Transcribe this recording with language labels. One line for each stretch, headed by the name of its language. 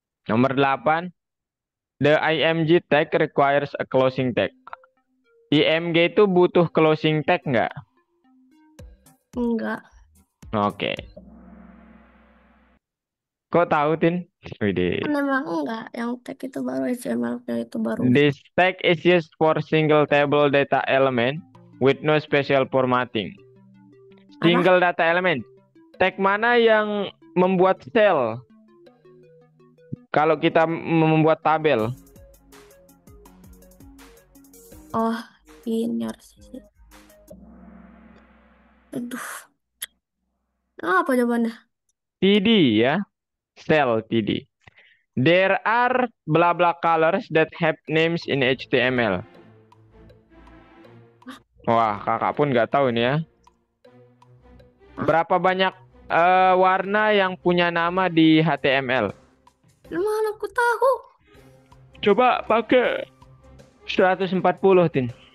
Indonesian: Nomor 8.
English: The IMG tag requires a closing tag.
Indonesian: IMG itu butuh closing tag nggak? Enggak. Oke. Kok tahu, Tin? Kan Widih. emang enggak. Yang tag itu baru HTML-nya itu baru.
English: This tag is used for single table data element with no special formatting.
Indonesian: Apa? Single data element. Tag mana yang membuat cell? Kalau kita membuat tabel. Oh, ini harus sih. Aduh. Apa jawabannya? TD ya. Cell TD.
English: There are blah blah colors that have names in HTML.
Indonesian: Wah, kakak pun nggak tahu ini ya. Hah? Berapa banyak warna yang punya nama di HTML? Mana aku tahu? Coba pakai 140, Tin.